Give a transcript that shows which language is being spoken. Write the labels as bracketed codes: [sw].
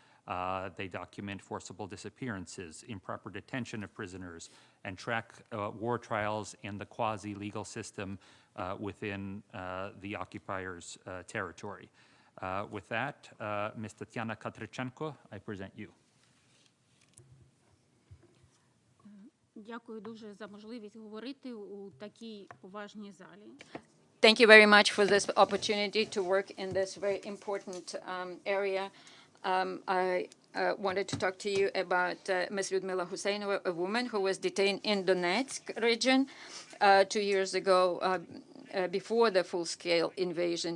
[en] They document forcible disappearances, improper detention of prisoners, and track war trials and the quasi-legal system within the occupiers' territory. With that, Ms. Tatiana Katrichenko, I present you. [uk] Дякую дуже за можливість говорити у такій поважній залі. [en] Thank you very much for this opportunity to work in this very important area. I wanted to talk to you about Ms. Lyudmila Huseynova, a woman who was detained in Donetsk region 2 years ago before the full-scale invasion.